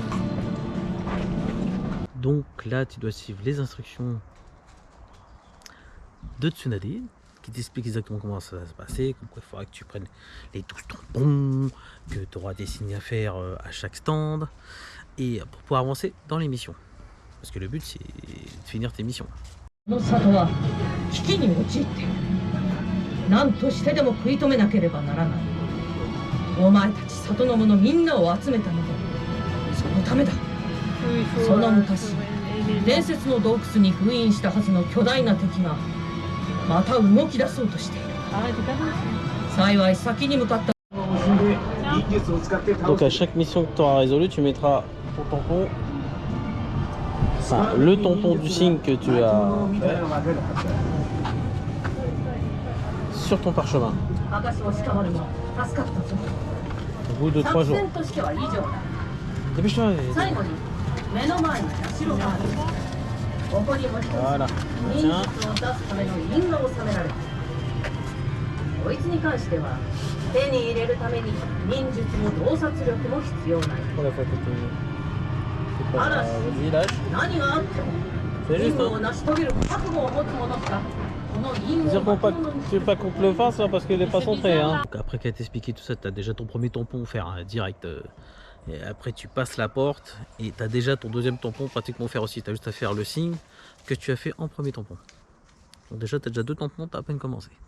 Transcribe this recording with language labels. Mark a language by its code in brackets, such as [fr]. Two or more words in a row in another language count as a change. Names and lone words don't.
[fr] Donc là, tu dois suivre les instructions de Tsunade qui t'explique exactement comment ça va se passer, comme quoi il faudra que tu prennes les 12 tampons, que tu auras des signes à faire à chaque stand, et pour pouvoir avancer dans les missions. Parce que le but, c'est de finir tes missions. [ja] 何としてでも食い止めなければならない。お前たち里の者みんなを集めたのもそのためだ。その昔、伝説の洞窟に封印したはずの巨大な敵がまた動き出そうとしている。幸い先に向かった。 [fr] Donc à chaque mission que tu auras résolue, tu mettras ton tampon Enfin, le tampon du signe que tu as fait sur ton parchemin. Au bout de 3 jours. Dépêche-toi. Voilà. Tiens. [ja] こいつに関しては手に入れるために忍術も洞察力も必要ない。ただし何があっても任務を成し遂げる覚悟を持つ者しかこの任務を [fr] Tu veux pas qu'on te le fasse là parce qu'elle est pas centrée hein. Donc après qu'elle t'expliqué tout ça, tu as déjà ton premier tampon faire hein, direct. Et après tu passes la porte et tu as déjà ton deuxième tampon pratiquement faire aussi. Tu as juste à faire le signe que tu as fait en premier tampon. Donc déjà tu as déjà 2 tampons, tu as à peine commencé.